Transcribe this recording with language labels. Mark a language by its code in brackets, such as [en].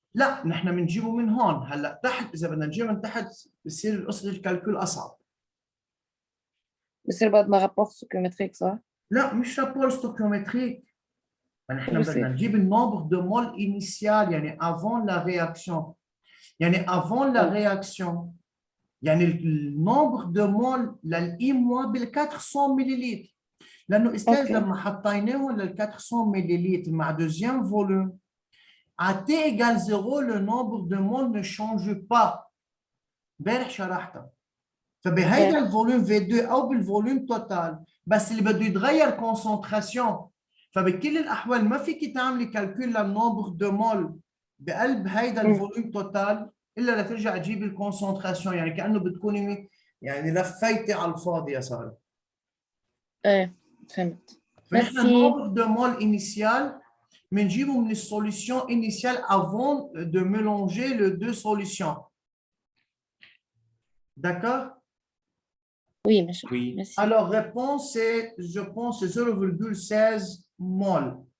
[ar] لا نحن بنجيبه من هون. هلا تحت إذا بدنا نجيبه من تحت بصير قصة الكالكول أصعب. بصير بعد ما رابور سوكيومتريك، صح؟ لا مش رابور ستوكيومتريك. نحن بدنا بصير نجيب النمبر دو مول انيسيال يعني [fr] avant la réaction. [ar] يعني [fr] avant la réaction. [ar] يعني النمبر دو مول للإيموا بال 400 ملل. لأنه أستاذ اوكي. لما حطيناه لل 400 ملل مع دوزيام فوليوم [fr] à t égale 0 le nombre de moles ne change pas. [ar] امبارح شرحتها. فبهيدا الفوليوم V2 أو بالفوليوم توتال بس اللي بده يتغير كونسنتراسيون. فبكل الأحوال ما فيك تعملي كالكول للنمبر دو مول بقلب هيدا الفوليوم توتال إلا لترجع تجيبي الكونسنتراسيون. يعني كأنه بتكوني يعني لفيتي على الفاضي يا سارة. ايه فهمت. فنحن ميرسي. النمبر دو مول initial بنجيبه من [fr] السوليسيون initiale avant de mélanger les deux solutions. D'accord? Oui, monsieur. Oui. Merci. Alors, réponse, c'est, je pense, 0,16 mol.